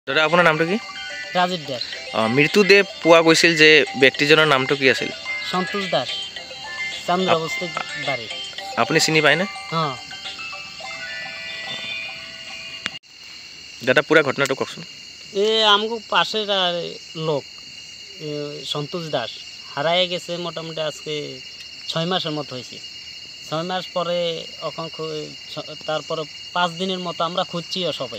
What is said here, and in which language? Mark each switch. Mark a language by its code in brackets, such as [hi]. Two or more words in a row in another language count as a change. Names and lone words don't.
[as] দাদা আপোনাৰ নামটো কি? ৰাজীৱ দাস। মৃত্যুদেহ পোৱা গৈছিল যে ব্যক্তিজনৰ নামটো কি আছিল? সন্তোষ দাস, চন্দ্রবস্তি বাড়ি। আপুনি চিনি পায়নে? [bn] হ্যাঁ। [as] দাদা পুরা ঘটনাটা কওকচোন। [bn] আমগো পাশের লোক সন্তোষ দাস হারায় গেছে মোটামুটি আজকে 6 মাসের মতো হয়েছে। 6 মাস পরে এখন তারপরে 5 দিনের মতো আমরা খুঁজছিও সবাই।